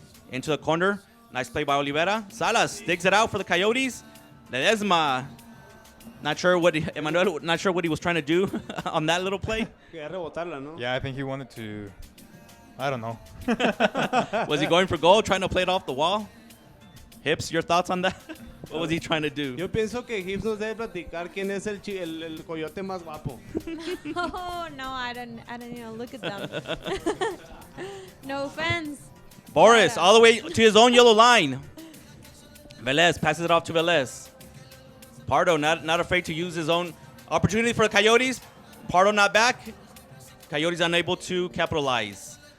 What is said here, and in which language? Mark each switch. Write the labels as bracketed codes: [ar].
[en] Into the corner. Nice play by Olivera. Salas digs it out for the Coyotes. Ledesma. Not sure what Emmanuel. Not sure what he was trying to do on that little play. [es] Quería rebotarla, ¿no? [en] Yeah, I think he wanted to. I don't know. Was he going for goal, trying to play it off the wall? Hips, your thoughts on that? What was he trying to do? [es] Yo pienso que Hips nos debe platicar quién es el coyote más guapo. [en] Oh no, I don't even look at them. No offense. Boris, all the way to his own yellow line. Velez passes it off to Velez. Pardo not afraid to use his own opportunity for the Coyotes. Pardo not back. Coyotes unable to capitalize.